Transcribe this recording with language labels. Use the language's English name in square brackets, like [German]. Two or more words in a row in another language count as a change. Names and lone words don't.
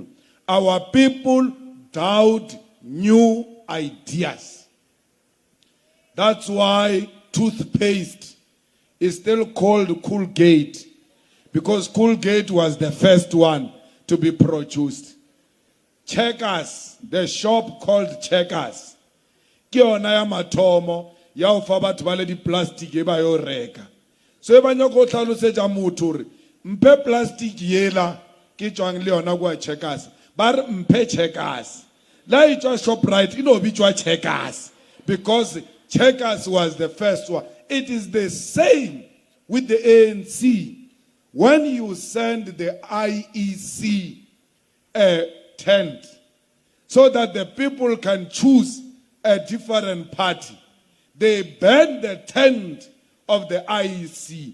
[English] Our people doubt new ideas. That's why toothpaste is still called Colgate, because Colgate was the first one to be produced. [Northern Sotho] Checkers, [English] the shop called Checkers, [Northern Sotho] ke yona ya mathomo ya o fa batho ba le di plastic e ba yo reka. So e ba nyako tlhalosetsa motho re mpe plastic yela ke tswang le yona kwa Checkers ba re mpe Checkers. La e tswa Shoprite e no bitswa Checkers [English] because Checkers was the first one. It is the same with the ANC. When you send the IEC a tent so that the people can choose a different party, they ban the tent of the IEC.